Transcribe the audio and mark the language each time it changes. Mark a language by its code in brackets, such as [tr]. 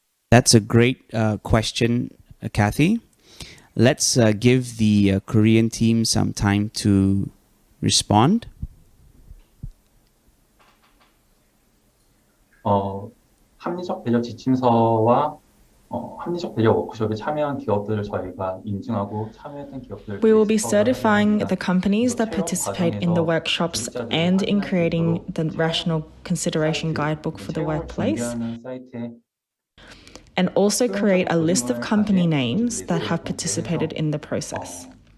[en] That's a great question, Kathy. Let's give the Korean team some time to respond. [ko] 합리적 배려 지침서와 합리적 배려 워크숍에 참여한 기업들을 저희가 인증하고 참여했던 기업들. [en] We will be certifying the companies that participate in the workshops and in creating the Rational Consideration Guidebook for the workplace, and also create a list of company names that have participated in the process.